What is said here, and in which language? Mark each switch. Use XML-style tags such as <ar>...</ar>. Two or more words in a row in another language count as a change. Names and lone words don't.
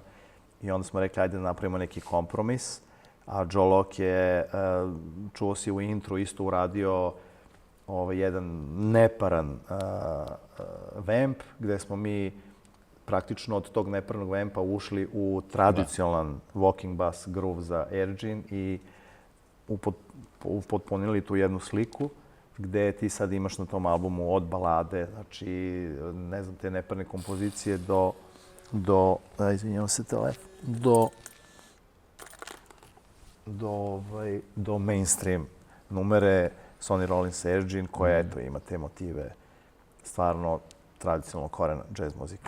<sr>I onda smo rekli, ajde da napravimo neki kompromis. A Joe Locke je, čuo si u intru, isto uradio jedan neparan vamp, gde smo mi praktično od tog neparnog vampa ušli u tradicionalan</sr> <en>walking bass groove</en> <sr>za Air Gin i upotpunili tu jednu sliku gde ti sad imaš na tom albumu od balade, znači, ne znam, te neparne kompozicije izvinjavam se telefon, do mainstream numere Sonny Rollins Engine, koja eto, ima te motive stvarno tradicionalno korena džez muzike.</sr>